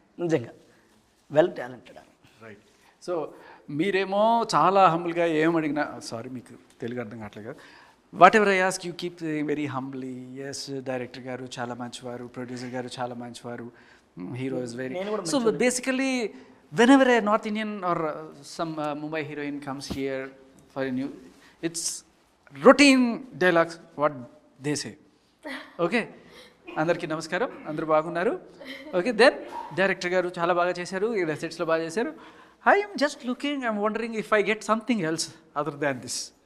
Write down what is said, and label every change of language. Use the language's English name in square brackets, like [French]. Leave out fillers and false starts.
[Telugu] నిజంగా well talented అని. [English] Right. [Telugu] So మీరేమో చాలా హంబుల్గా ఏమడిగినా, సారీ మీకు తెలుగు అర్థం కావట్లేదు, [English] Whatever I ask you keep very humbly. [Telugu] Yes, director గారు చాలా మంచివారు, ప్రొడ్యూసర్ గారు చాలా మంచివారు, [English] Hero is very. So basically whenever a North Indian or some Mumbai heroine comes here for a new, it's routine dialogues what they say. [Telugu] Okay, అందరికీ నమస్కారం, అందరూ బాగున్నారు. ఓకే, దెన్ డైరెక్టర్ గారు చాలా బాగా చేశారు, ఇక్కడ సెట్స్లో బాగా చేశారు. [English] I'm just looking, I'm wondering if I get something else other than this.